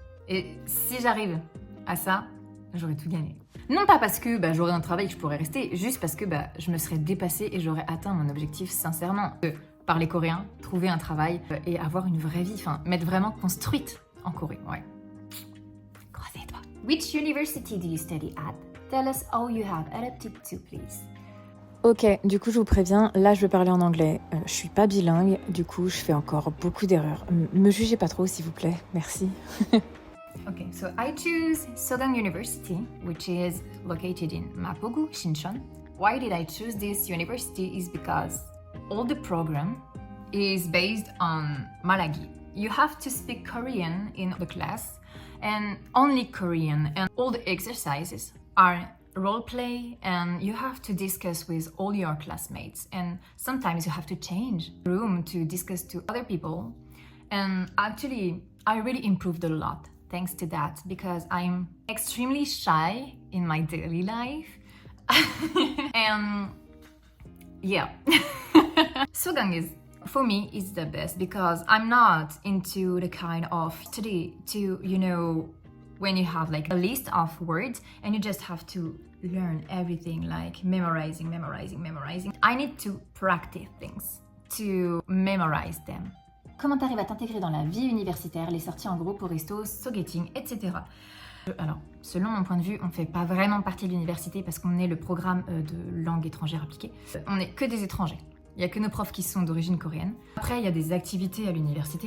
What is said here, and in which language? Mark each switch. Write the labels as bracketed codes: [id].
[fr] Et si j'arrive à ça, j'aurai tout gagné. Non pas parce que j'aurai un travail que je pourrais rester, juste parce que je me serais dépassée et j'aurais atteint mon objectif sincèrement. Parler coréen, trouver un travail et avoir une vraie vie, m'être vraiment construite en Corée, ouais. Croisez les doigts. [en] Which university do you study at? Tell us all you have adapted to, please. [fr] Ok, du coup je vous préviens, là je vais parler en anglais. Je suis pas bilingue, du coup je fais encore beaucoup d'erreurs. Me jugez pas trop s'il vous plaît, merci. [en] Okay, so I choose Sogang University, which is located in Mapogu, Shincheon. Why did I choose this university is because all the program is based on Malagi. You have to speak Korean in the class and only Korean, and all the exercises are role play and you have to discuss with all your classmates, and sometimes you have to change room to discuss to other people. And actually I really improved a lot thanks to that, because I'm extremely shy in my daily life. And yeah. Sogang is, for me, is the best because I'm not into the kind of study to, when you have like a list of words and you just have to learn everything like memorizing. I need to practice things. to memorize them. [fr] Comment t'arrives à t'intégrer dans la vie universitaire, les sorties en groupe au resto, so-getting, etc. Alors, selon mon point de vue, on ne fait pas vraiment partie de l'université parce qu'on est le programme de langue étrangère appliquée. On n'est que des étrangers. Il n'y a que nos profs qui sont d'origine coréenne. Après, il y a des activités à l'université.